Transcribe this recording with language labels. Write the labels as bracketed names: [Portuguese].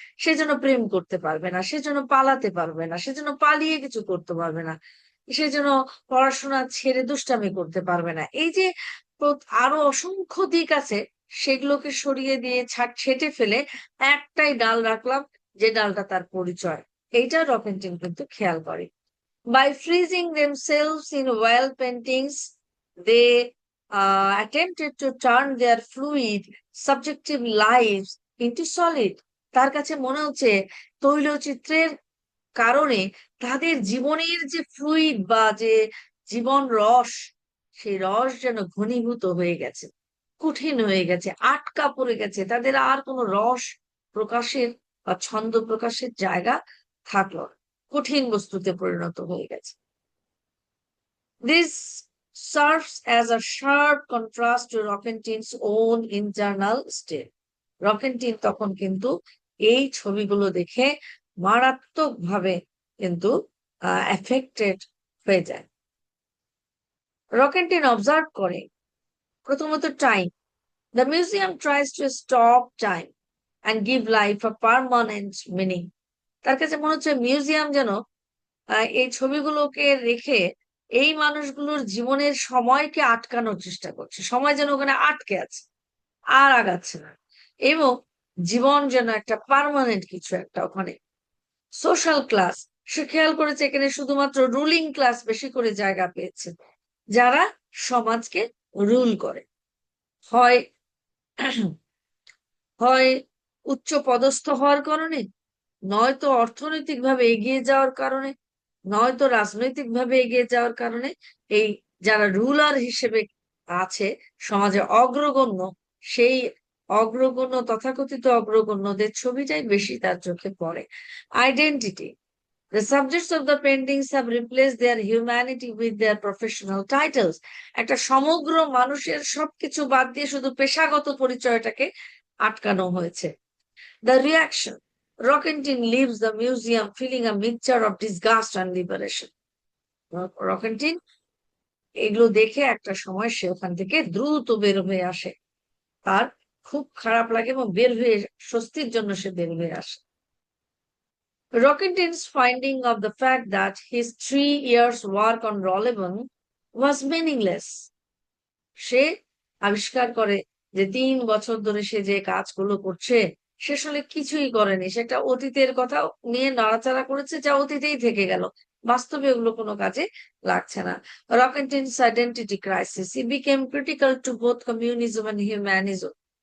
[Bangla] সে যেন প্রেম করতে পারবে না, সে যেন পালাতে পারবে না, সে যেন পালিয়ে কিছু করতে পারবে না, সে যেন পড়াশোনা ছেড়ে দুষ্টামি করতে পারবে না। এই যে আরো অসংখ্য দিক আছে, সেগুলোকে সরিয়ে দিয়ে ছেটে ফেলে একটাই ডাল রাখলাম, যে ডালটা তার পরিচয়। এইটা রকেন্টিন কিন্তু খেয়াল করে। [English] By freezing themselves in oil paintings, they attempted to turn their fluid, subjective lives into solid. [Bangla] তার কাছে মনে হচ্ছে তৈলচিত্রের কারণে তাদের জীবনের যে ফ্লুইড বা যে জীবন রস, সেই রস যেন ঘনীভূত হয়ে গেছে, কঠিন হয়ে গেছে, আটকা পড়ে গেছে, তাদের আর কোনো রস প্রকাশের বা ছন্দ প্রকাশের জায়গা থাকলো না, কঠিন বস্তুতে পরিণত হয়ে গেছে। [English] This serves as a sharp contrast to Rockentin's own internal state. [Bangla] রকেন্টিন তখন কিন্তু এই ছবিগুলো দেখে মারাত্মকভাবে কিন্তু এফেক্টেড হয়ে যায়। রকেন্টিন অবজার্ভ করে প্রথমত time. [English] The museum tries to stop time and give life a permanent meaning. [Bangla] তার কাছে মনে হচ্ছে মিউজিয়াম যেন এই ছবিগুলোকে রেখে এই মানুষগুলোর জীবনের সময়কে আটকানোর চেষ্টা করছে, সময় যেন ওখানে আটকে আছে, আর আগাচ্ছে না, এবং জীবন যেন একটা পার্মানেন্ট কিছু একটা ওখানে। সোশ্যাল ক্লাস, সে খেয়াল করেছে এখানে শুধুমাত্র রুলিং ক্লাস বেশি করে জায়গা পেয়েছে, যারা সমাজকে রুল করে, হয় হয় উচ্চ পদস্থ হওয়ার কারণে, নয়তো অর্থনৈতিকভাবে এগিয়ে যাওয়ার কারণে, নয়তো রাজনৈতিকভাবে এগিয়ে যাওয়ার কারণে। এই যারা রুলার হিসেবে আছে সমাজে অগ্রগণ্য, সেই অগ্রগণ্য তথাকথিত অগ্রগণ্যদের ছবিটাই বেশি তার চোখে পড়ে। [English] Identity, the subjects of the paintings have replaced their humanity with their professional titles. [Bangla] একটা সমগ্র মানুষের সবকিছু বাদ দিয়ে শুধু পেশাগত পরিচয়টাকে আটকানো হয়েছে। [English] The reaction, Rockentin leaves the museum feeling a mixture of disgust and liberation. [Bangla] রকেন্টিন এগুলো দেখে একটা সময় সে ওখান থেকে দ্রুত বের হয়ে আসে, তার খুব খারাপ লাগে এবং বের হয়ে স্বস্তির জন্য সে বের হয়ে আসে। [English] Rockentin's finding of the fact that his 3 years work on Rollevon was meaningless. [Bangla] সে আবিষ্কার করে যে 3 বছর ধরে সে যে কাজগুলো করছে সে আসলে কিছুই করেনি, সে একটা অতীতের কথা নিয়ে নাড়াচাড়া করেছে, যা অতীতেই থেকে গেল, বাস্তবে ওগুলো কোনো কাজে লাগছে না। [English] Roquentin's identity crisis, he became critical to both communism and humanism.